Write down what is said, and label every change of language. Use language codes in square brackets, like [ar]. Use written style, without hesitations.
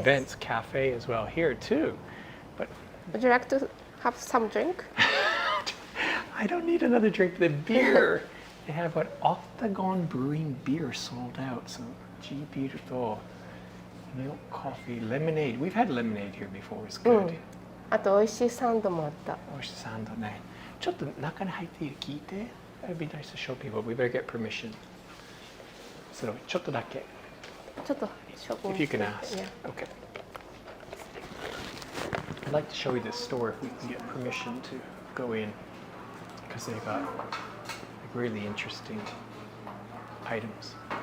[en] events, cafe as well here too. But Would you like to have some drink? I don't need another drink. The beer, they have what Octagon Brewing beer sold out. So G beautiful. Milk, coffee, lemonade. We've had lemonade here before. It's good. [ja] あと美味しいサンドもあった。おいしいサンドね。ちょっと中に入っている聞いて。 [en] That'd be nice to show people. We better get permission. [ja] So ちょっとだけ。ちょっと紹介 [en] If you can ask. Yeah. Okay. I'd like to show you this store if we can get permission to go in, because they've got like, really interesting items.